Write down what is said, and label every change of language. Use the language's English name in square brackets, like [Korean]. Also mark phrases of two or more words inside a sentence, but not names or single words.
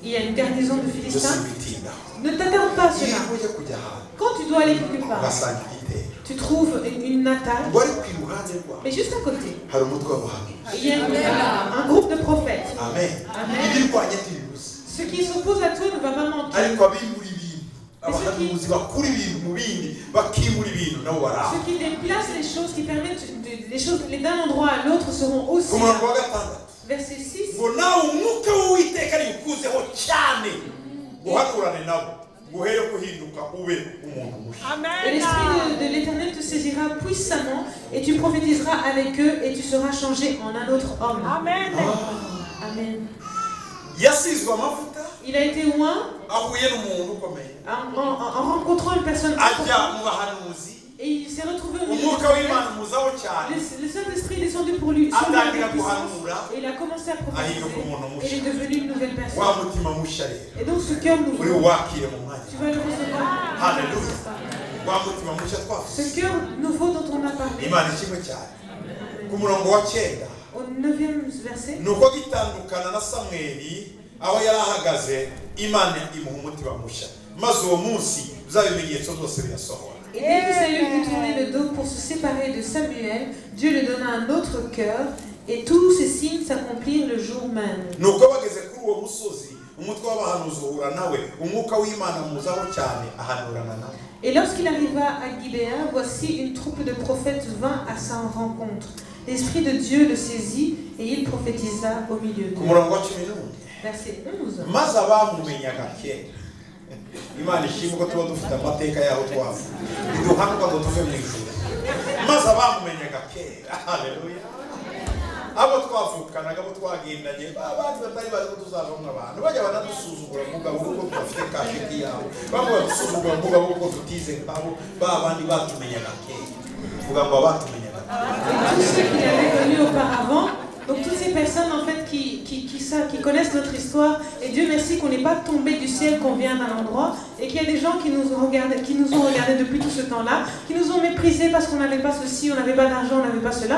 [French] il y a une garnison de Philistins. [Kinyarwanda] Bitindaho. [French] Ne t'attarde pas à [Kinyarwanda] Iyo [French] cela. [Kinyarwanda] ujya kujya ahantu [French] Quand tu dois aller quelque part, [Kinyarwanda] ugasanga igitero. [French] tu trouves une attaque, [Kinyarwanda] Wari ku iruhande rwaho [French] mais juste à côté, [Kinyarwanda] hari umutwe w'abahanuzi. [French] il y a un groupe de prophètes. [Kinyarwanda] Amen. [French] Amen. [Kinyarwanda] Ibirwanya ntibibuze. [French] Ce qui s'oppose à toi ne va pas manquer. [Kinyarwanda] Ariko abimura ibintu abahanuzi bakura ibintu mu bindi bakimura ibintu nabo baraho. [French] Ce qui déplace les choses, qui permettent les choses d'un endroit à l'autre seront aussi. [Kinyarwanda] Ku murongo wa gatandatu [French] Verset 6. [Kinyarwanda] ngo nawe umwuka w'Uwiteka nikuzeho cyane guhanurane nabo guhere kuhinduka ube umuntu mushya. [French] Et l'esprit de l'Éternel te saisira puissamment et tu prophétiseras avec eux et tu seras changé en un autre homme. [Kinyarwanda] Amen. [French] Amen. [Kinyarwanda] Yasizwe amavuta [French] Il a été oint [Kinyarwanda] ahuye n'umuntu ukomeye [French] en rencontrant une personne [Kinyarwanda] ajya [French] importante [Kinyarwanda] mu bahanuzi [French] et il s'est retrouvé au milieu [Kinyarwanda] umwuka [French] de [Kinyarwanda] w'Imana muzaho cyane [French] le Saint-Esprit est descendu pour lui sur lui avec [Kinyarwanda] atangira [French] puissance [Kinyarwanda] guhanura [French] et il a commencé à prophétiser [Kinyarwanda] ahinduka umuntu [French] et il [Kinyarwanda] mushya. [French] est devenu une nouvelle [Kinyarwanda] Wa [French] personne. [Kinyarwanda] mutima mushya rero [French] Et donc ce cœur [Kinyarwanda] uri [French] nouveau, [Kinyarwanda] wakire mu mwanya. [French] tu vas le recevoir. [Kinyarwanda] Haleluya. Wa mutima mushya twavuze. [French] Ce cœur nouveau dont on a parlé, [Kinyarwanda] Imana ishimwe cyane. Ku murongo wa 9 [French] au 9e verset, [Kinyarwanda] nuko gitandukana na Samweli aho yari ahagaze Imana imuha umutima mushya maze uwo munsi bya bimenyetso byose birasohora. [French] et dès que Saül eut tourné le dos pour se séparer de Samuel, Dieu lui donna un autre cœur et tous ces signes s'accomplirent le jour même. [Kinyarwanda] Nuko bageze kuri uwo musozi umutwe w'abahanuzi uhura nawe umwuka w'Imana muzaho cyane ahanurana nawe. [French] Et lorsqu'il arriva à Gibéa, voici une troupe de prophètes vint à sa rencontre. L'Esprit de Dieu le saisit et il prophétisa au milieu [Kinyarwanda] Ku [French] d'eux. [Kinyarwanda] murongo wa 11 [French] Verset 11. [Kinyarwanda] maze abamumenyaga kera Imana ishimwe ko tuba dufite amateka yaho twavuye iduhanuka ngo tuve mu ijuru maze abamumenyaga kera. Haleluya. Abo twavukanaga abo twagendanye abandi batari bazi ko tuzavamo abantu bajya banadusuzugura mugabo kuko tudafite kashiki yawe bamwe badusuzugura mugabo kuko tutize nkabo babandi batumenyaga kera vuga ngo batumenyaga. [French] Tous ceux qu'il avait connus auparavant, donc toutes ces personnes en fait qui savent, qui connaissent notre histoire. Et Dieu merci qu'on n'est pas tombé du ciel, qu'on vient d'un endroit et qu'il y a des gens qui nous ont regardés depuis tout ce temps-là, qui nous ont méprisés parce qu'on n'avait pas ceci, on n'avait pas d'argent, on n'avait pas cela.